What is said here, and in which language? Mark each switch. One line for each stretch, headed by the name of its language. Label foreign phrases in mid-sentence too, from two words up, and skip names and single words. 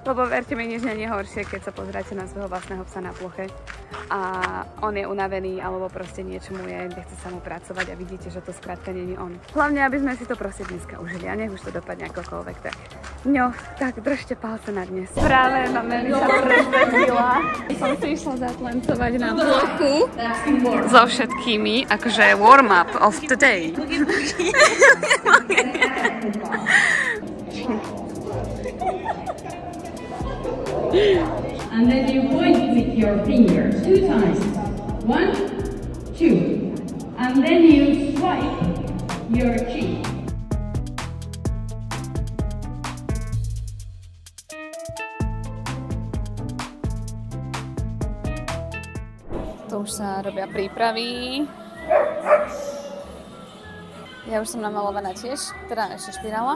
Slovak: Lebo verte mi, nič nie je horšie, keď sa pozráte na svojho vlastného psa na ploche a on je unavený alebo proste niečo mu je, nechce sa mu pracovať a vidíte, že to skrátka nie je on. Hlavne, aby sme si to proste dneska užili a nech už to dopadne akokoľvek tak. No, tak držte palce na dnes. Práve ma Melisa prezvedila. Som si išla zatlancovať na bloku so všetkými, akože
English: warm-up of the day. And then you point with your fingers 2 times. 1, 2. And then you swipe your cheek.
Slovak: Tu už sa robia prípravy. Ja už som namalovaná tiež, teda ešte špirála.